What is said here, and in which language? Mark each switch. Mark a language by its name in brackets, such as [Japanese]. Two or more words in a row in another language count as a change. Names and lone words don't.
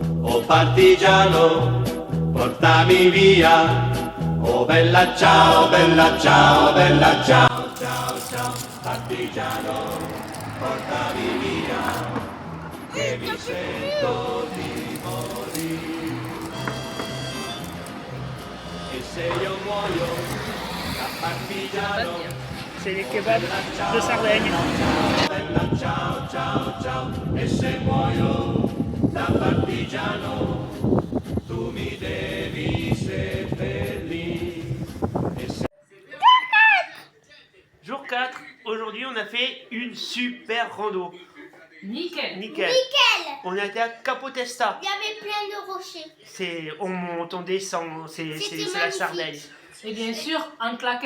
[Italian] Oh partigiano, portami via, oh bella ciao, bella ciao, bella ciao, ciao, ciao. Partigiano, portami via, che mi sento di morire. E se io muoio da partigiano, [French] C'est les kebabs de Sardaigne. [Italian] bella ciao, ciao, ciao. E se muoio da partigiano, tu mi devi seppellire. [French] Jour 4, aujourd'hui on a fait une super rando. Nickel. Nickel. Nickel. On a été à Capotesta. Il y avait plein de rochers. On monte, on descend, c'est C'était la magnifique. Sardaigne. Et bien sûr, en claquette.